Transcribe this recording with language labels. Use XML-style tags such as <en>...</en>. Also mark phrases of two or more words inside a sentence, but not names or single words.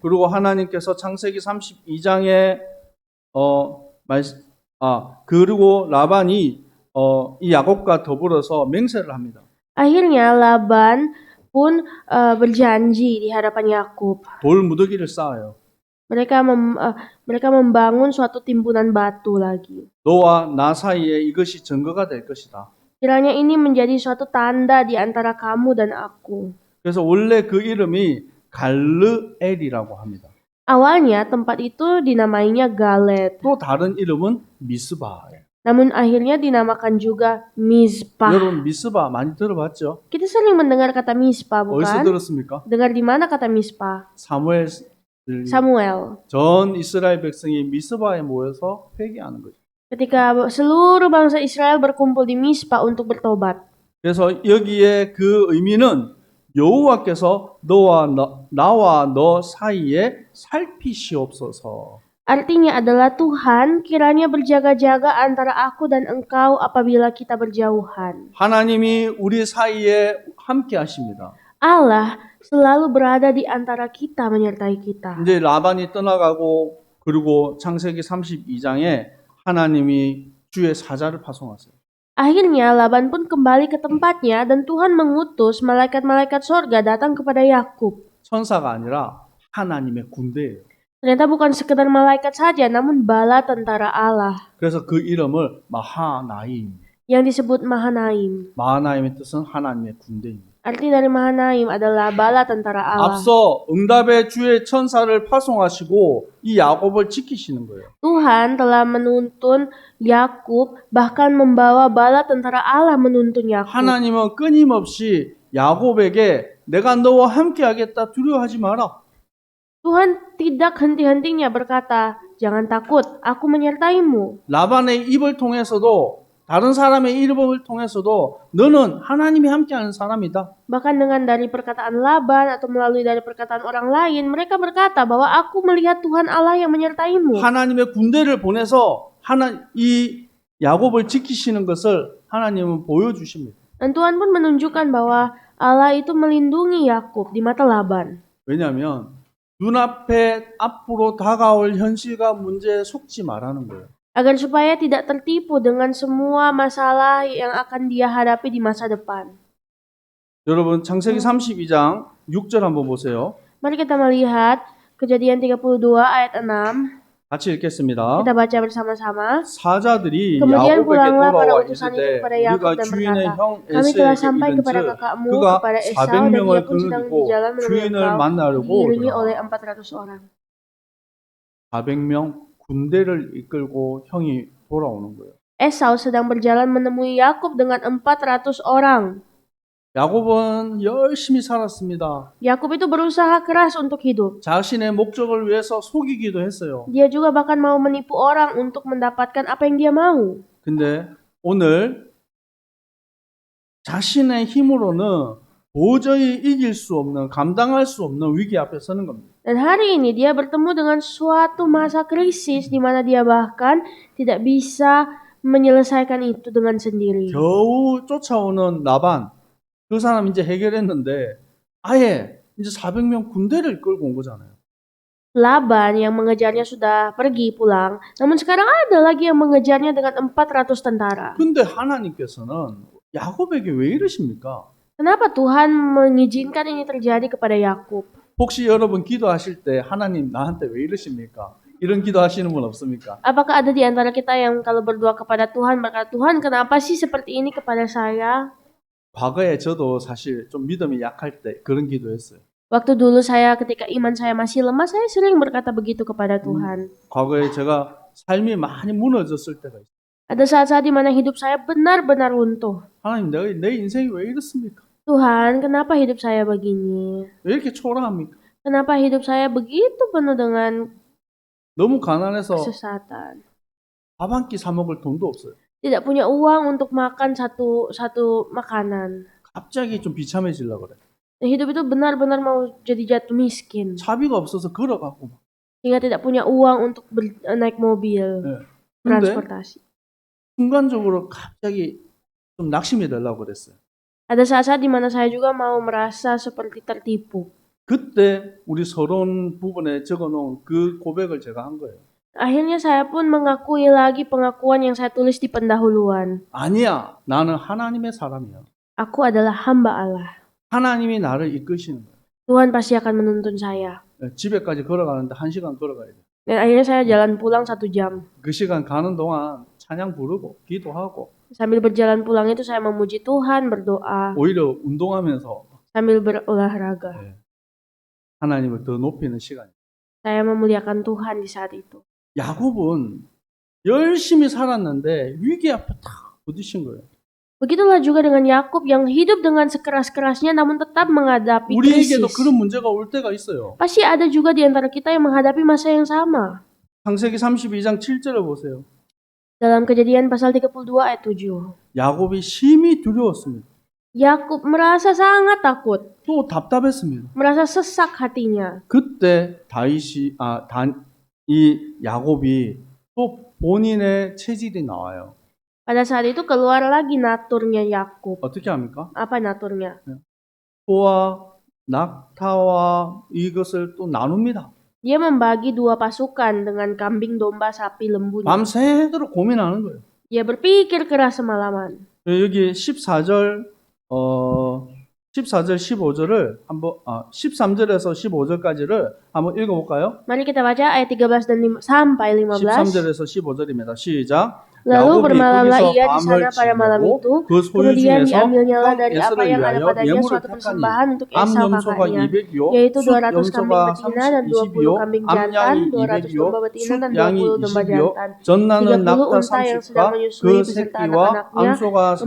<ko>그리고 하나님께서 창세기 32장에 그리고 라반이 이 야곱과 더불어서 맹세를 합니다.</ko> <id>Akhirnya Laban pun berjanji di hadapan Yakub.</id> <ko>돌 무더기를 쌓아요.</ko> <id>Mereka membangun suatu timbunan batu lagi.</id> <ko>너와 나 사이에 이것이 증거가 될 것이다.</ko> <id>Kiranya ini menjadi suatu tanda di antara kamu dan aku.</id> <ko>그래서 원래 그 이름이 갈르엘이라고 합니다.</ko> <id>Awalnya tempat itu dinamainya Galet.</id> <ko>또 다른 이름은 미스바예요.</ko> <id>Namun akhirnya dinamakan juga Mizpah.</id> <ko>여러분 미스바 많이 들어봤죠?</ko> <id>Kita sering mendengar kata Mizpah,</id> <ko>어디서</ko> <id>bukan?</id> <ko>들었습니까?</ko> <id>Dengar di mana kata Mizpah? Samuel.</id> <ko>전 이스라엘 백성이 미스바에 모여서 회개하는 거죠.</ko> <id>Ketika seluruh bangsa Israel berkumpul di Mizpah untuk bertobat.</id> <ko>그래서 여기에 그 의미는 여호와께서 나와 너 사이에 살피시옵소서.</ko> <id>Artinya adalah Tuhan kiranya berjaga-jaga antara aku dan engkau apabila kita berjauhan.</id> <ko>하나님이 우리 사이에 함께 하십니다.</ko> <id>Allah selalu berada di antara kita, menyertai kita.</id> <ko>이제 라반이 떠나가고 그리고 창세기 32장에 하나님이 주의 사자를 파송하세요.</ko> <id>Akhirnya Laban pun kembali ke tempatnya dan Tuhan mengutus malaikat-malaikat sorga datang kepada Yakub.</id> <ko>천사가 아니라 하나님의 군대예요.</ko> <id>Ternyata bukan sekedar malaikat saja, namun bala tentara Allah.</id> <ko>그래서 그 이름을 마하나임.</ko> <id>Yang disebut Mahanaim.</id> <ko>마하나임의 뜻은 하나님의 군대입니다.</ko> <id>Arti dari Mahanaim adalah bala tentara Allah.</id> <ko>앞서 응답의 주의 천사를 파송하시고 이 야곱을 지키시는 거예요.</ko> <id>Tuhan telah menuntun Yakub, bahkan membawa bala tentara Allah menuntun Yakub.</id> <ko>하나님은 끊임없이 야곱에게 내가 너와 함께하겠다 두려워하지 마라.</ko> <id>Tuhan tidak henti-hentinya berkata, jangan takut, aku menyertaimu.</id> <ko>라반의 입을 통해서도 다른 사람의 입을 통해서도 너는 하나님이 함께하는 사람이다.</ko> <id>Bahkan dengan dari perkataan Laban atau melalui dari perkataan orang lain, mereka berkata bahwa aku melihat Tuhan Allah yang menyertaimu.</id> <ko>하나님의 군대를 보내서 이 야곱을 지키시는 것을 하나님은 보여주십니다.</ko> <id>Dan Tuhan pun menunjukkan bahwa Allah itu melindungi Yakub di mata Laban.</id> <ko>왜냐하면 눈앞에 앞으로 다가올 현실과 문제에 속지 말라는 거예요.</ko> <id>Agar supaya tidak tertipu dengan semua masalah yang akan dia hadapi di masa depan.</id> <ko>여러분 창세기 32장 6절 한번 보세요.</ko> <id>Mari kita melihat Kejadian 32 ayat 6.</id> <ko>같이 읽겠습니다.</ko> <id>Kita baca bersama-sama.</id> <ko>사자들이</ko> <id>Kemudian</id> <ko>야곱에게</ko> <id>pulanglah para</id> <ko>돌아와</ko> <id>utusan itu</id> <ko>이르되</ko> <id>kepada</id> <ko>우리가</ko> <id>Yakub dan</id> <ko>주인의</ko> <id>berkata,</id> <ko>형</ko> <id>kami telah</id> <ko>에서에게</ko> <id>sampai kepada</id> <ko>이른즉</ko> <id>kakakmu,</id> <ko>그가</ko> <id>kepada Esau, dan</id> <ko>400명을</ko> <id>dia pun sedang di</id> <ko>거느리고</ko> <id>jalan menemui</id> <ko>주인을</ko> <id>engkau,</id> <ko>만나려고</ko> <id>diiringi</id> <ko>오더라.</ko> <id>oleh 400 orang.</id> <ko>400명 군대를 이끌고 형이 돌아오는 거예요.</ko> <id>Esau sedang berjalan menemui Yakub dengan 400 orang.</id> <ko>야곱은 열심히 살았습니다.</ko> <id>Yakub itu berusaha keras untuk hidup.</id> <ko>자신의 목적을 위해서 속이기도 했어요.</ko> <id>Dia juga bahkan mau menipu orang untuk mendapatkan apa yang dia mau.</id> <ko>근데 오늘 자신의 힘으로는 도저히 이길 수 없는, 감당할 수 없는 위기 앞에 서는 겁니다.</ko> <id>Dan hari ini dia bertemu dengan suatu masa krisis di mana dia bahkan tidak bisa menyelesaikan itu dengan sendiri.</id> <ko>겨우 쫓아오는 라반, 그 사람 이제 해결했는데 아예 이제 400명 군대를 끌고 온 거잖아요.</ko> <id>Laban yang mengejarnya sudah pergi pulang, namun sekarang ada lagi yang mengejarnya dengan 400 tentara.</id> <ko>근데 하나님께서는 야곱에게 왜 이러십니까?</ko> <id>Kenapa Tuhan mengizinkan ini terjadi kepada Yakub?</id> <ko>혹시 여러분 기도하실 때 하나님 나한테 왜 이러십니까? 이런 기도하시는 분 없습니까?</ko> <id>Apakah ada di antara kita yang kalau berdoa kepada Tuhan berkata, Tuhan kenapa sih seperti ini kepada saya?</id> <ko>과거에 저도 사실 좀 믿음이 약할 때 그런 기도했어요.</ko> <id>Waktu dulu saya ketika iman saya masih lemah, saya sering berkata begitu kepada Tuhan.</id> <ko>과거에 제가 삶이 많이 무너졌을 때가 있어요.</ko> <id>Ada saat-saat di mana hidup saya benar-benar runtuh.</id> <ko>하나님, 내 인생이 왜 이렇습니까?</ko> <id>Tuhan, kenapa hidup saya begini?</id> <ko>왜 이렇게 초라합니까?</ko> <id>Kenapa hidup saya begitu penuh dengan</id> <ko>너무 가난해서</ko> <id>kesesatan?</id> <ko>밥 한 끼 사 먹을 돈도 없어요.</ko> <id>Tidak punya uang untuk makan satu makanan.</id> <ko>갑자기 좀 비참해지려고 그래.</ko> <id>Dan hidup itu benar-benar mau jadi jatuh miskin.</id> <ko>차비가 없어서 걸어가고 막.</ko> <id>Hingga tidak punya uang untuk naik mobil,</id> <ko>네. 근데</ko> <id>transportasi.</id> <ko>순간적으로 갑자기 좀 낙심이 되려고 그랬어요.</ko> <id>Ada saat-saat di mana saya juga mau merasa seperti tertipu.</id> <ko>그때 우리 서론 부분에 적어놓은 그 고백을 제가 한 거예요.</ko> <id>Akhirnya saya pun mengakui lagi pengakuan yang saya tulis di pendahuluan.</id> <ko>아니야, 나는 하나님의 사람이야.</ko> <id>Aku adalah hamba Allah.</id> <ko>하나님이 나를 이끄시는 거예요.</ko> <id>Tuhan pasti akan menuntun saya.</id> <ko>집에까지 걸어가는데 1시간 걸어가야 돼.</ko> <id>Dan akhirnya saya jalan pulang 1 jam.</id> <ko>그 시간 가는 동안 찬양 부르고 기도하고</ko> <id>Sambil berjalan pulang itu saya memuji Tuhan, berdoa,</id> <ko>오히려 운동하면서</ko> <id>sambil berolahraga.</id> <ko>하나님을 더 높이는 시간.</ko> <id>Saya memuliakan Tuhan di saat itu.</id> <ko>야곱은 열심히 살았는데 위기 앞에 탁 부딪힌 거예요.</ko> <id>Begitulah juga dengan Yakub yang hidup dengan sekeras-kerasnya namun tetap menghadapi</id> <ko>우리에게도</ko> <id>krisis.</id> <ko>그런 문제가 올 때가 있어요.</ko> <id>Pasti ada juga di antara kita yang menghadapi masa yang sama.</id> <ko>창세기 32장 7절을 보세요.</ko> <id>Dalam Kejadian pasal 32 ayat 7.</id> <ko>야곱이 심히 두려웠습니다.</ko> <id>Yakub merasa sangat takut,</id> <ko>또 답답했습니다.</ko> <id>merasa sesak hatinya.</id> <ko>그때 이 야곱이 또 본인의 체질이 나와요.</ko> <id>Pada saat itu keluar lagi naturnya Yakub.</id> <ko>어떻게 합니까?</ko> <id>Apa naturnya?</id> <ko>소와 낙타와 이것을 또 나눕니다.</ko> <id>Dia membagi 2 pasukan dengan kambing, domba, sapi, lembunya.</id> <ko>밤새도록 고민하는 거예요.</ko> <id>Dia berpikir keras semalaman.</id> <ko>여기 14절 15절을 한번 13절에서 15절까지를 한번 읽어볼까요?</ko> <id>Mari kita baca ayat 13 dan sampai 15.</id> <ko>13절에서 15절입니다. 시작.</ko> <id>Lalu bermalamlah</id> <ko>거기서</ko> <id>ia di</id> <ko>밤을</ko> <id>sana pada malam</id> <ko>지내고</ko> <id>itu.</id> <ko>그 소유</ko> <id>Kemudian</id> <ko>중에서</ko> <id>diambilnyalah</id> <ko>형</ko> <id>dari apa</id> <ko>에서를</ko> <id>yang ada</id> <ko>위하여</ko> <id>padanya</id> <ko>예물을</ko> <id>suatu</id> <ko>택하니</ko> <id>persembahan untuk</id> <ko>암</ko> <id>Esau</id> <ko>염소가</ko> <id>kakaknya,</id> <ko>200요,</ko> <id>yaitu</id> <ko>숫</ko> <id>200 kambing</id> <ko>염소가</ko> <id>betina dan 20</id> <ko>20요,</ko> <id>kambing</id> <ko>암</ko> <id>jantan,</id> <ko>양이</ko> <id>200</id> <ko>200요,</ko> <id>domba betina</id> <ko>숫</ko> <id>dan</id> <ko>양이</ko> <id>20 domba</id> <ko>20요,</ko> <id>jantan,</id> <ko>전나는</ko> <id>30</id> <ko>낙타</ko> <id>unta yang sedang</id> <ko>30과</ko> <id>menyusui</id> <ko>그</ko> <id>beserta</id> <ko>새끼와</ko> <id>anak-anaknya,</id> <ko>암소가</ko> <id>40</id>